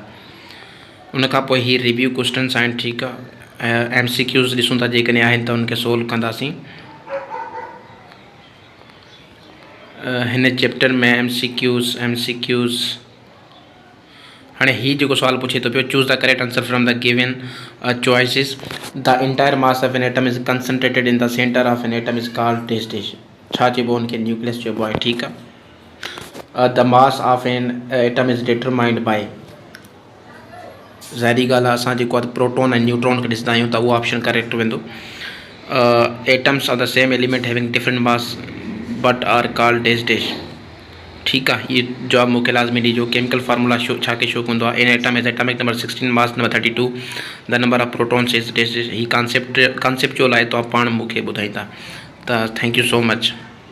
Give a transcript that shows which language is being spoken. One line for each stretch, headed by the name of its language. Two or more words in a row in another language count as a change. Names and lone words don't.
Sindhi: उनखां पोइ हीअ
English: review questions
Sindhi: आहिनि। ठीकु आहे, MCQs ॾिसूं था, जेकॾहिं आहिनि त उनखे सोल्व कंदासीं। हिन चैप्टर में MCQs हाणे हीअ जेको सुवाल पुछे थो पियो,
English: choose the correct answer from the given choices. the entire mass of an atom is concentrated in the center of an atom is called dash.
Sindhi: छा चइबो? उनखे न्यूक्लियस चइबो आहे। ठीकु आहे,
English: the mass of an atom is determined by.
Sindhi: ज़ाहिरी ॻाल्हि आहे, असां जेको आहे प्रोटॉन ऐं न्यूट्रॉन खे ॾिसंदा आहियूं त उहो ऑप्शन करेक्ट वेंदो।
English: atoms of the same element having different mass but are called dash.
Sindhi: ठीकु आहे, ये जवाब मूंखे लाज़मी ॾिजो।
English: chemical formula
Sindhi: छा के शो कंदो आहे?
English: an atom is atomic number 16, mass number 32, the number of protons is dash.
Sindhi: ही कॉन्सेप्चुअल आहे, तो आप पाण मूंखे ॿुधाईंदा। त
English: thank you so much.